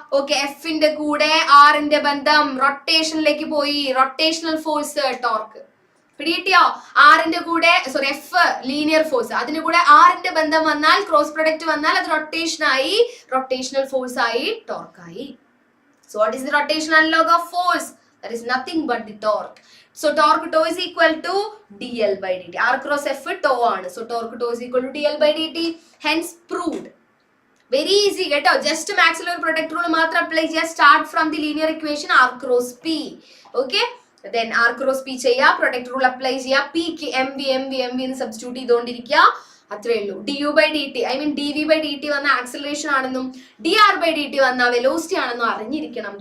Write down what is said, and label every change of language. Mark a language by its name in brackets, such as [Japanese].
[Malayalam] Okay, എഫിന്റെ കൂടെ ആറിന്റെ ബന്ധം റൊട്ടേഷനിലേക്ക് പോയി. Rotational force torque പിടികിട്ടിയോ? ആറിന്റെ കൂടെ സോറി എഫ് ലീനിയർ ഫോഴ്സ്, അതിന്റെ കൂടെ ആറിന്റെ ബന്ധം വന്നാൽ ക്രോസ് പ്രൊഡക്റ്റ് വന്നാൽ അത് റൊട്ടേഷൻ ആയി, റൊട്ടേഷണൽ ഫോഴ്സ് ആയി, ടോർക്ക് ആയി. [English] So what is the rotational analogue of force? That is nothing but the torque. So torque tau is equal to dl by dt. R cross F tau ആണ്. So torque tau is equal to dl by dt. Hence proved. Very easy കേട്ടോ. Just maxillary product rule മാത്രം apply ചെയ്യുക. Start from the linear equation R cross P. Okay. Then R cross P ചെയ്യുക. Product rule apply ചെയ്യുക. [Malayalam] P ക്ക് mv എന്ന് substitute ചെയ്തുകൊണ്ടിരിക്കുക. അത്രേ ഉള്ളൂ. du by dt, I mean dv by dt വന്ന ആക്സിലറേഷൻ ആണെന്നും dr by dt വന്ന വെലോസിറ്റി ആണെന്നും അറിഞ്ഞിരിക്കണം.